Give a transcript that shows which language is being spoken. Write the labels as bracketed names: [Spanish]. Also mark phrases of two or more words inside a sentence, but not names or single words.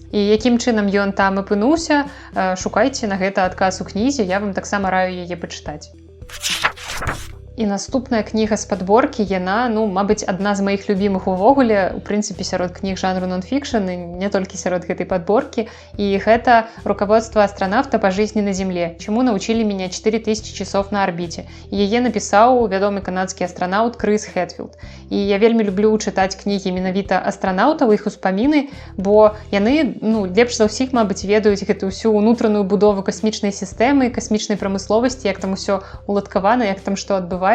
[Belarusian] І якім чынам ён там апынуўся, шукайце на гэта адказ у кнізе, я вам таксама раю яе пачытаць. І наступная кніга з падборкі, яна, мабыць, адна з маіх любімых увогуле, у прынцыпе, сярод кніг жанру нон-фікшн, і не толькі сярод гэтай падборкі, і гэта «Руководство астронавта по жизни на Земле. Чему научили меня 4000 часов на орбите». І яе напісаў вядомы канадскі астранаўт Крыс Хэтфілд. І я вельмі люблю чытаць кнігі менавіта астранаўтаў, іх успаміны, бо яны, лепш за ўсіх, мабыць, ведаюць гэту ўсю ўнутраную будову касмічнай сістэмы, касмічнай прамысловасці, як там усё уладкавана, як там што адбываецца.